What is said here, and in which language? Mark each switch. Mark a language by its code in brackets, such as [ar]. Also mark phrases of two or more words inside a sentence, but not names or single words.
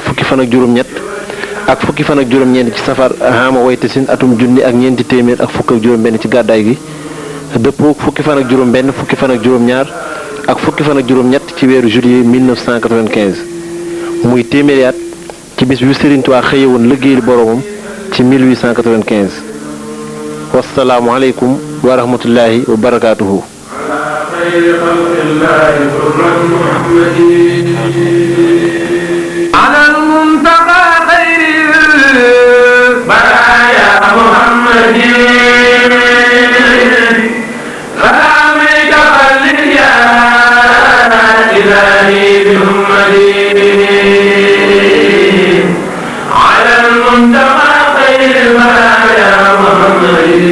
[wo] fukki fan ak juróom-ñett ak fukki fan ak juróom-ñeent ci safar xaama waytasin atum junni ak ñeenti téeméer ak fukk ak juróom-benn ci gàddaay gi dëppoo fukki fan ak juróom-benn fukki fan ak juróom-ñaar ak fukki fan ak juróom-ñett ci weeru juillet 1995 muy téeméeri at ci bis bi Serigne Touba xëye woon liggéeyal boromam ci 1895 [ar] والسلام عليكم ورحمة الله وبركاته. على المنتقى خير البرايا محمد سلامك خلد يا إلهي بأمتي على المنتقى خير البرايا محمد